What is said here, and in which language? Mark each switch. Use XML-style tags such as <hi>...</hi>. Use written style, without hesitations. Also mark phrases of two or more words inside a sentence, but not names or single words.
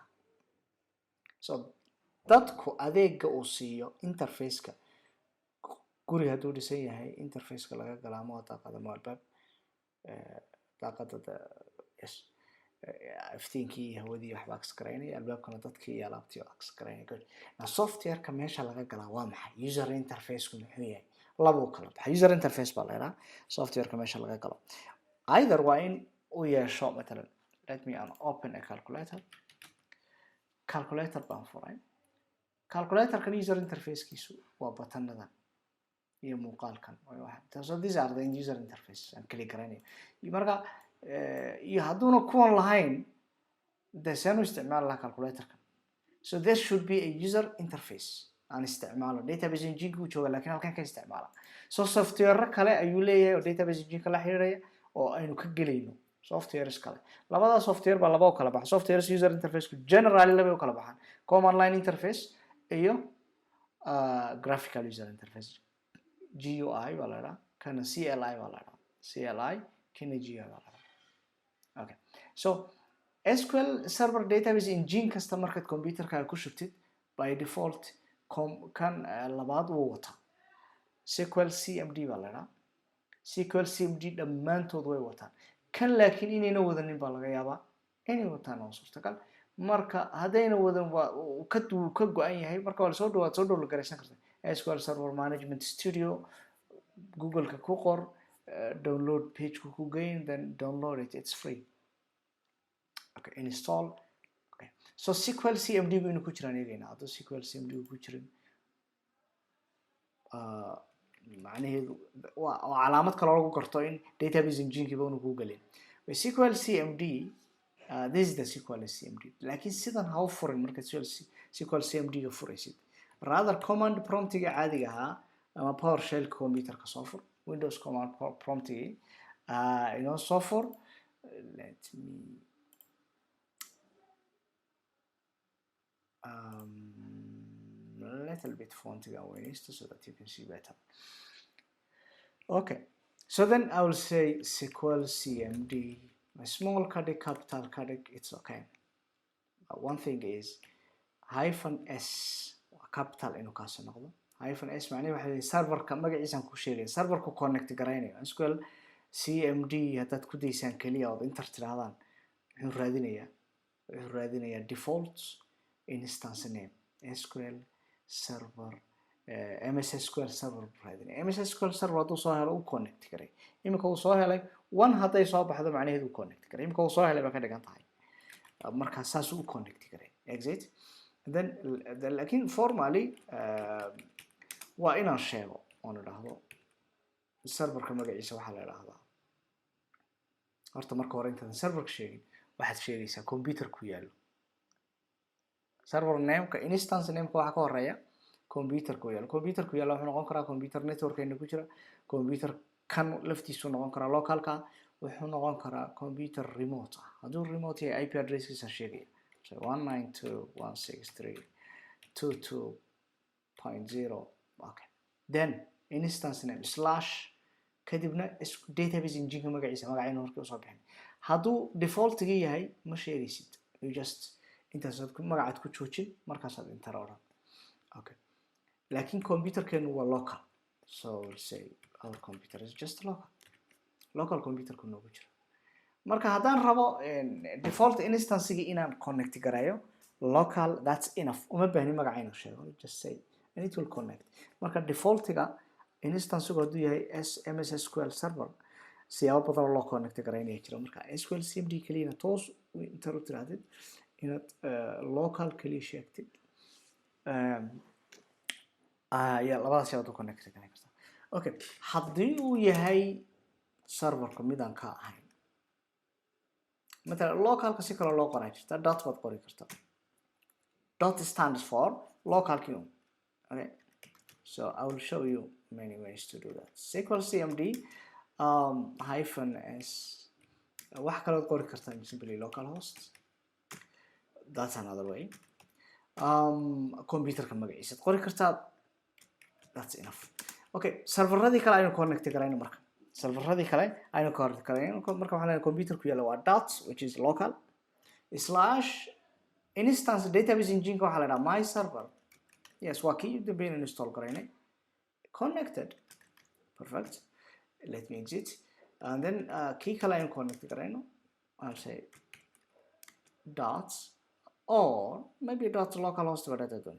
<so>So dadku adeegga uu siiyo interface-ka guri hadduu dhisan yahay interface-ka laga gala ama daaqada ama albaab daaqada yes iftiinkii hawadii waxba access garaynaya albaabkana dadkii iyo alaabtii access garaynaya good na softwareka meesha laga galaa waa maxay</so> <en>user interface-ku</en> <so>muxuu yahay laba u kala baxa</so> <en>user interface</en> <so>baa la yidhaha softwareka meesha laga galo either waa in uu yeesho matalan</so> <en>let me open a calculator</en> <so>baan furay calculatorkan user interface-kiisu waa button-nadan iyo muuqaalkan</so> <en>so these are the user interface</en> <so>aan kali garanayo marka iyo hadduuna kuwan lahayn de seenu isticmaali lahaa calculatorkan</so> <en>so there should be a user interface</en> <so>aan isticmaalo</so> <en>database engine-ku</en> <so>jooga laakiin halkan ka isticmaala so software kale ayuu leeyahay oo</so> <en>database engine-ka</en> <so>la xiriiraya oo aynu ka gelayno softwares kale labada software baa laba u kala baxa</so> <en>softwares user interface-ku generally</en> <so>laba u kala baxaan</so> <en>command line interface</en> <so>iyo</so> <en>graphical user interface GUI</en> <so>baa la yidhaha kana CLI baa la yidhaha CLI kana GUI baa la yidhaha</so> <en>okay so SQL Server database engine</en> <so>kasta markaad computerkaaga ku shubtid</so> <en>by default</en> <so>kan labaad uu wata SQL CMD baa la yidhaha SQL CMD dhammaantood way wataan kan laakiin inayna wadanin baa laga yaabaa inay wataan oo suurtagal marka haddayna wadan ka go-an yahay marka waa soo dhawaad garaysan karta SQL Server Management Studio Google-ka ku qor</so> <en>download page-ku</en> <so>ku geyn</so> <en>then download it it's free okay install okay so SQL CMD</en> <so>gu inuu ku jiraan eegayna hadduu SQL CMD gu ku jirin macnaheedu waa calaamad kale lagu garto in</so> <en>database engine-kiiba</en> <so>unu ku gelin SQL CMD</so> <en>this is the SQL CMD</en> <so>laakiin sidan ha u furin marka SQL CMD-ga furaysid rather</so> <en>command prompt-iga</en> <so>caadiga ahaa ama PowerShell computer-ka soo fur</so> <en>Windows command prompt-igi</en> <so>inoo soo fur</so> <en>let me a little bit</en> <so>fontiga weynaysto</so> <en>so that you can see better okay so then I will say SQL CMD small cadet capital cadet it's okay one thing is -s capital</en> <so>inuu kaasoo noqdo -s macnaheedu waxa weeye serverka magaciisan ku sheegay serverku connect garaynayo SQL CMD haddaad ku daysaan kaliya oo inter tirahdaan wuxuu raadinayaa</so> <en>default instance name SQL Server MS SQL Server</en> <so>raadinaya MS SQL Server hadduu soo helo uu connect garay imika uu soo helay one hadday soo baxdo macnaheedu uu connect garay imika uu soo helay baa ka dhigan tahay marka saas uu connect garay exit then laakiin formally waa inaan sheego oon idhaahdo serverka magaciisa waxaa la idhaahdaa horta marka hore intaan serverka sheegin waxaad sheegaysaa computer ku yaallo</so> <en>server name-ka instance name-ka</en> <so>waxaa ka horeeya computer ku yaallo wuxuu noqon karaa computer network-ayna ku jira computer kan laftiisu noqon karaa localka wuxuu noqon karaa computer remote ah hadduu remote yahay</so> <en>IP address-kiisa</en> <so>sheegaya so 192.163.22.0</so> <en>okay then instance name</en> <so>slash kadibna</so> <en>database engine-ka</en> <so>magaciisa magacayna markii usoo bixin hadduu default-ga yahay ma sheegaysid</so> <en>you just</en> <so>intaasaad magacaad ku joojin markaasaad enter odhan okay laakiin computerkeenu waa local</so> <en>so we'll say our computer is just local</en> <so>computerku noogu jira marka haddaan rabo</so> <en>default instance-gii</en> <so>inaan connect garayo</so> <en>local that's enough</en> <so>uma baahni magacaynu sheego</so> <en>just say and it will connect</en> <so>marka</so> <en>default-ga instance-gu</en> <so>hadduu yahay MS SQL Server siyaabo badan loo connect garaynaya jira marka SQL CMD keliyana toos inta u tirahdid inaad local kaliya sheegtid ya labadaas yaad u connect garan kartaa okay haddii uu yahay serverka midaan ka ahayn مثلا localka si kale loo qoray jirta dot baad qori kartaa</so> <en>dot stands for local queue okay so I will show you many ways to do that SQL CMD</en> <so>-s wax kale qori kartaa</so> <en>simply localhost that's another way</en> <so>computerka magaciisa qori kartaa</so> <en>that's enough okay</en> <so>serveradii kale aynu connect garayno marka serveradii kale aynu connect garayno marka waxaan leeyahay computerku yaala waa dot</so> <en>which is local</en> <so>slash instance</so> <en>database engine</en> <so>waxa la yiraahdaa</so> <en>my server yes</en> <so>waa kii dambeyn install garaynay</so> <en>connected perfect let me exit and then</en> <so>kii kale aynu connect garayno</so> <en>I'll say dots or maybe dot localhost whatever it is.</en>